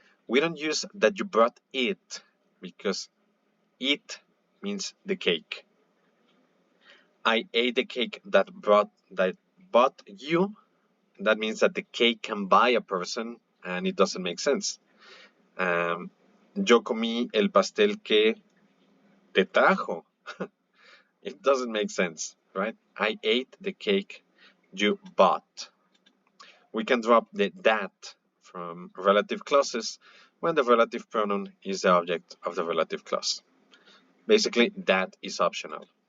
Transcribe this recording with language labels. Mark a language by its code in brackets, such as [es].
[en] We don't use that you brought it because it means the cake. I ate the cake that bought you. That means that the cake can buy a person and it doesn't make sense. [es] Yo comí el pastel que te trajo. [en] It doesn't make sense, right? I ate the cake you bought. We can drop the that from relative clauses when the relative pronoun is the object of the relative clause. Basically, that is optional.